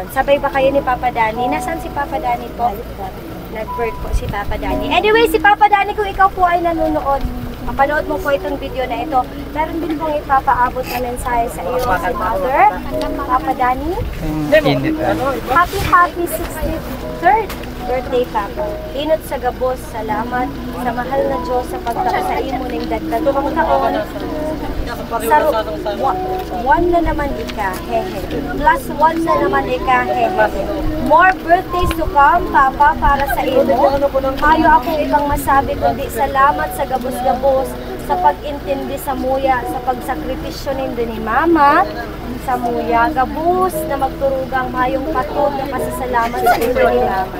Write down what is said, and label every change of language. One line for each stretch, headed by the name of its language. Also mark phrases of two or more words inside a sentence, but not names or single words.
Filipino: Sabay ba kayo ni Papa Danny? Nasaan si Papa Danny po? Nag-birth po si Papa Danny. Anyway, si Papa Danny, kung ikaw po ay nanonood, mapanood mo po itong video na ito, meron din pong ipapaabot na mensahe sa iyo si Mother, Papa Danny.
English: Happy 63rd birthday, Papa.
Bikol: Inot sa gabos, salamat sa mahal na Diyos sa pagtakasay mo ng dagdagong taon. One na naman ika, hehe.
English: Plus one
Bikol: na naman ika, hehe.
English: More birthdays to come,
Filipino: Papa, para sa iyo.
Bikol: Mayo akong ibang masabi kundi salamat sa gabos-gabos, sa pag-intindi sa muya, sa pagsakripisyo nindo ni Mama, sa muya, gabos na magturugang mayong patod na pasasalamat sa iyo ni Mama.